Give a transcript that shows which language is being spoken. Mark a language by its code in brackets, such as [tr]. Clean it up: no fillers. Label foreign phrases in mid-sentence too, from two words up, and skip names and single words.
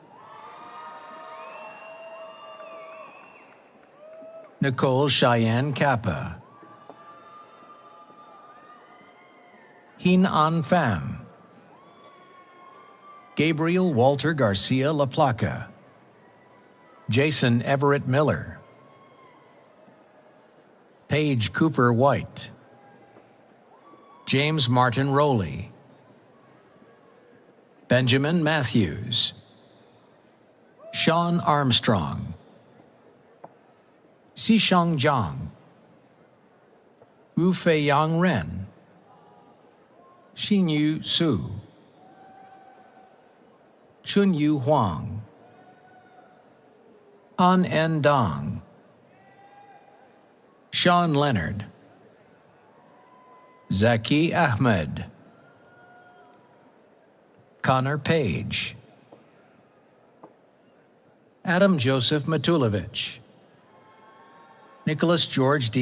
[en] Nicole Cheyenne Kappa, Hin An Pham, Gabriel Walter Garcia La Placa, Jason Everett Miller, Paige Cooper White, James Martin Rowley, Benjamin Matthews, Sean Armstrong, Xisheng Zhang, Wu Feiyang Ren, Xinyu Su, Chunyu Huang, An En Dong, Sean Leonard, Zaki Ahmed, Connor Page, Adam Joseph Matulovich, Nicholas George D.